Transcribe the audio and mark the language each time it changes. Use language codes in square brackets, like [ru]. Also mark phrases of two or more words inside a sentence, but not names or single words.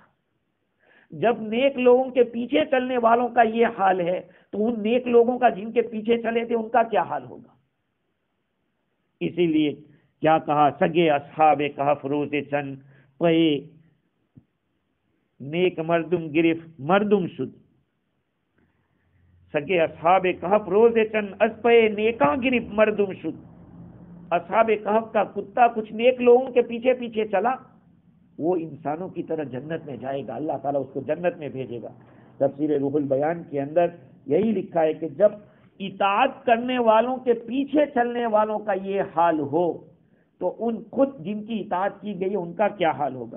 [ur] جب نیک لوگوں کے پیچھے چلنے والوں کا یہ حال ہے، تو ان نیک لوگوں کا جن کے پیچھے چلے تھے ان کا کیا حال ہوگا؟ اسی لیے کیا کہا، [fa] سگے اصحاب کہف روز چند پے نیک مردم گرفت مردم شد۔ سگے اصحاب کہف روز چند از پے نیکاں گرفت مردم شد۔ [ur] اصحاب کہف کا کتا کچھ نیک لوگوں کے پیچھے پیچھے چلا، وہ انسانوں کی طرح جنت میں جائے گا، اللہ تعالیٰ اس کو جنت میں بھیجے گا۔ تفسیر روح البیان کے اندر یہی لکھا ہے کہ جب اطاعت کرنے والوں کے پیچھے چلنے والوں کا یہ حال ہو، تو ان خود جن کی اطاعت کی گئی ان کا کیا حال ہوگا۔